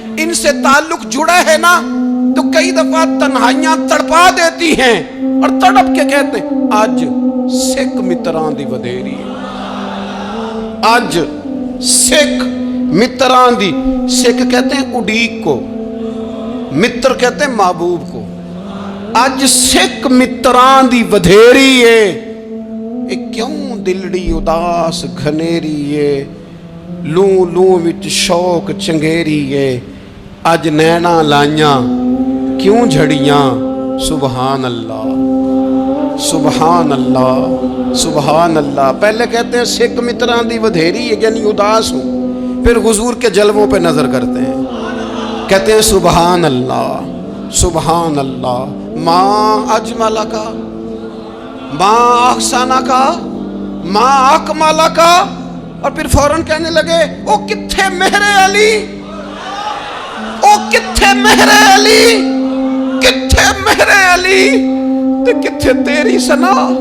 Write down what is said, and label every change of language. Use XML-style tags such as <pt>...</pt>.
<ur>ان سے تعلق جڑا ہے نا تو کئی دفعہ تنہائیاں تڑپا دیتی ہیں اور تڑپ کے کہتے ہیں</ur> <pa>آج سکھ متران دی ودھیری ہے. آج سکھ متران دی.</pa> <ur>سکھ کہتے ہیں اڈیق کو, متر کہتے ہیں محبوب کو.</ur> <pa>اج سکھ متران دی ودھیری ہے. اے کیوں دلڑی اداس گھنیری ہے, لوں لوں وچ شوق چنگیری ہے. اج نینا لائیاں کیوں جھڑیاں, سبحان اللہ سبحان اللہ سبحان اللہ.</pa> <ur>پہلے کہتے ہیں</ur> <pa>سکھ متران دی ودھیری ہے</pa> <ur>یعنی اداس ہوں, پھر حضور کے جلووں پہ نظر کرتے ہیں, کہتے ہیں سبحان اللہ سبحان اللہ. ماں اجمل کا, ماں احسانہ کا, ماں اکمالہ کا, اور پھر فوراً کہنے لگے</ur> <pa>او کتھے مہر علی, او کتھے مہر علی, کتھے مہر علی تے کتھے تیری سنا.</pa>